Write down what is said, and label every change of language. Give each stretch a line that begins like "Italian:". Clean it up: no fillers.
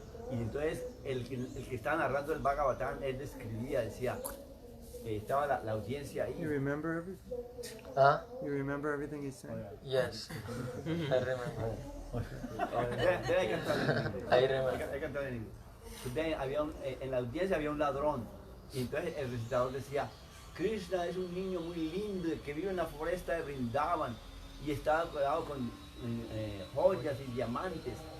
Spanish: Y entonces el que estaba narrando el Bhagavatam, él describía, decía, estaba la audiencia ahí.
English: You remember everything? Ah, You remember everything he's saying? yes, I remember.
Spanish: Hay que cantar en inglés.
English: I remember.
Spanish: Hay que cantar en inglés. Entonces, en la audiencia había un ladrón. Y entonces el recitador decía, Krishna es un niño muy lindo que vive en la foresta de Vrindavan y está rodeado con joyas y diamantes.